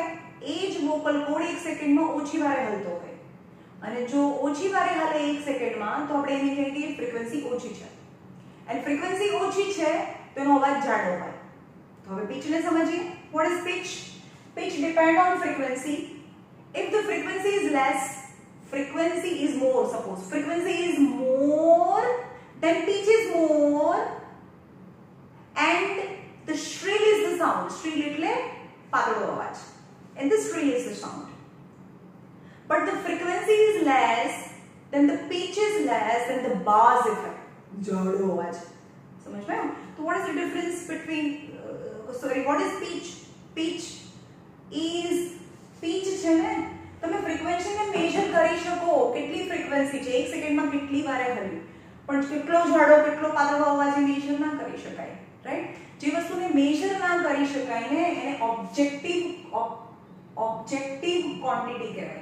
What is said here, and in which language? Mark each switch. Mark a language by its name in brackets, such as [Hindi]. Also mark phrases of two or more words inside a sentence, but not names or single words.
[Gujarati] એ જ [English] vocal cord [Gujarati] 1 સેકન્ડમાં ઓછી વારે હલતો હોય અને જો ઓછી વારે હલે 1 સેકન્ડમાં તો આપણે એને કહીએ કે ફ્રીક્વન્સી ઓછી છે અને ફ્રીક્વન્સી ઓછી છે તો એનો અવાજ જાડો હોય. તો હવે પિચને સમજીએ. [English] what is pitch? pitch depend on frequency. if the frequency is less, frequency is more. Suppose frequency is more, then pitch is more, and the shrill is the sound. [Gujarati] Shrill એટલે પાતળો અવાજ. [English] And the shrill is the sound. But the frequency is less, then the pitch is less, then the bass effect. [Gujarati] જાડો અવાજ. સમજ માં? [English] So what is the difference between what is pitch? [Gujarati] Pitch છે ને, તમે ફ્રીક્વન્સીને મેજર કરી શકો. કેટલી ફ્રીક્વન્સી છે, 1 સેકન્ડમાં કેટલી વારે હલી, પણ કેટલો જાડો કેટલો પાતળો અવાજ મેજર ના કરી શકાય, રાઈટ? જે વસ્તુને મેજર ના કરી શકાય ને એને [English] objective quantity [Gujarati] કહેવાય.